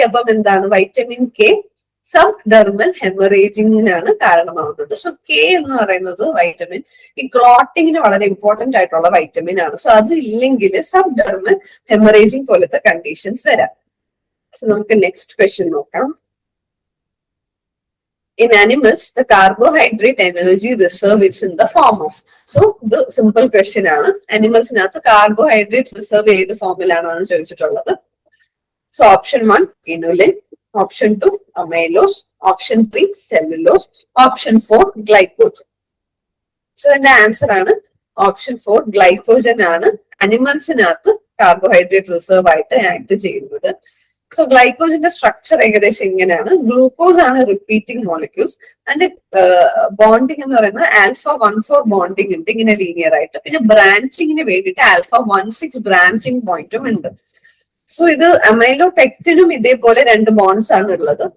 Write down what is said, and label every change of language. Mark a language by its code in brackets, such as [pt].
[ml] അപ്പം എന്താണ് vitamin K sub dermal ഹെമറേജിങ്ങിനാണ് കാരണമാവുന്നത്. So K എന്ന് പറയുന്നത് വൈറ്റമിൻ ഈ ക്ലോട്ടിങ്ങിന് വളരെ ഇമ്പോർട്ടന്റ് ആയിട്ടുള്ള വൈറ്റമിൻ ആണ്. സോ അത് ഇല്ലെങ്കിൽ സബ് ഡെർമൽ ഹെമറേജിങ് പോലത്തെ കണ്ടീഷൻസ് വരാം. സോ നമുക്ക് നെക്സ്റ്റ് ക്വസ്റ്റ്യൻ നോക്കാം. [en] In animals, the carbohydrate energy reserve is in the form of. So, the simple question ആണ്. [ml] Animalsനകത്ത് carbohydrate reserve ഏത് ഫോമിലാണെന്ന് ചോദിച്ചിട്ടുള്ളത്. [en] So, option 1 inulin, option 2 amylose, option 3 cellulose, option 4 glycogen. So, the answer [ml] ആണ് option 4 glycogen ആണ് animalsനകത്ത് carbohydrate reserve ആയിട്ട് act ചെയ്യുന്നത്. So ഗ്ലൈക്കോജന്റെ structure ഏകദേശം ഇങ്ങനെയാണ്. Glucose ആണ് റിപ്പീറ്റിംഗ് മോളിക്യൂൾസ്. അതിന്റെ ബോണ്ടിങ് എന്ന് പറയുന്നത് α1,4 ബോണ്ടിങ് ഉണ്ട് ഇങ്ങനെ ലീനിയർ ആയിട്ട്. പിന്നെ ബ്രാഞ്ചിങ്ങിന് വേണ്ടിയിട്ട് α1,6 ബ്രാഞ്ചിങ് പോയിന്റും ഉണ്ട്. സോ ഇത് അമൈലോപെക്റ്റിനും ഇതേപോലെ 2 ബോണ്ട്സ് ആണ് ഉള്ളത്.